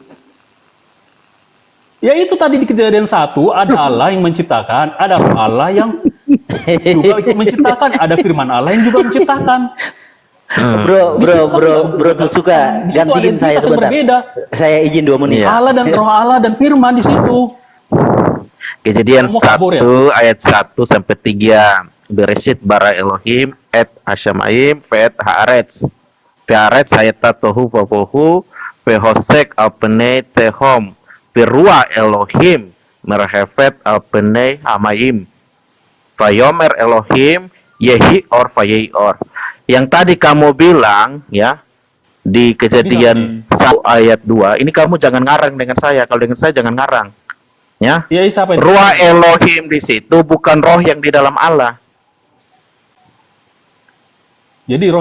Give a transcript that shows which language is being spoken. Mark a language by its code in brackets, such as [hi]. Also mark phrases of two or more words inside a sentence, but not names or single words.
[id] Ya itu tadi di kejadian 1 ada Allah yang menciptakan, ada roh Allah yang juga ikut menciptakan, ada firman Allah yang juga menciptakan. Bro tuh suka Di situ ada gantiin saya entitas yang sebentar. berbeda. Saya izin 2 menit. Iya. Allah dan roh Allah dan firman di situ. Kejadian Kamu kabur 1 ayat 1 sampai 3. [he] בראשית ברא אלהים את השמים ואת הארץ. הארץ היתה תהו ובהו וחשך על פני תהום. ורוח אלהים מרחפת על פני המים. ויאמר אלהים יהי אור ויהי אור. [id] Yang tadi kamu bilang ya di kejadian 1 ayat 2, ini kamu jangan ngarang dengan saya. Kalau dengan saya jangan ngarang. Ya. Ya siapa itu? [he] רוח אלהים [id] di situ bukan roh yang di dalam Allah. Jadi roh yang